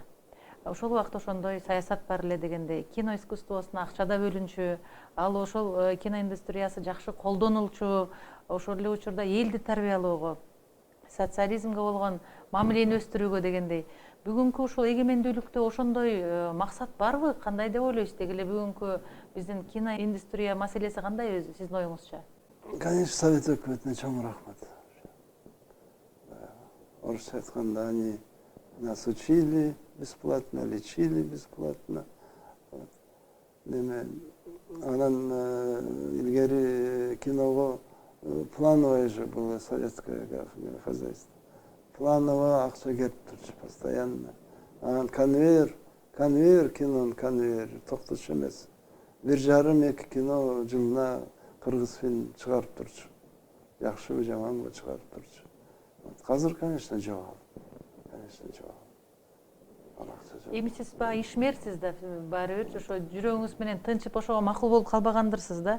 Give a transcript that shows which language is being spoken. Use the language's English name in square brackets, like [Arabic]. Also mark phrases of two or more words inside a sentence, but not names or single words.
[Kyrgyz] Ошол убакта ошондой саясат бар эле дегендей, кино искусствосуна акча да бөлүнчү, ал ошол кино индустриясы жакшы колдонулчу, ошол эле учурда элди тарбиялоого социализмге болгон мамилени өстүрүүгө дегендей. Бүгүнкү ушул эгемендүүлүктө ошондой максат барбы? Кандай деп ойлойсуз? Деги эле бүгүнкү биздин киноиндустрия маселеси кандай өзү сиздин оюңузча? Конечно, Совет өкмөтүнө чоң рахмат. Орысча айтканда, [Russian] они нас учили бесплатно, лечили бесплатно. [Kyrgyz] Анан илгери киного [Russian] плановое же было советское хозяйство. [Kyrgyz] Планово акча келип турчу постоянно. Анан конвейер, кинонун конвейери токточу эмес. 1,5-2 кино жылына кыргыз фильм чыгарып турчу. Жакшыбы, жаманбы чыгарып турчу. Азыр, конечно, жок. Эми сиз баягы ишмерсиз да, баары бир ошо жүрөгүңүз менен тынчып ошого макул болуп калбагандырсыз да.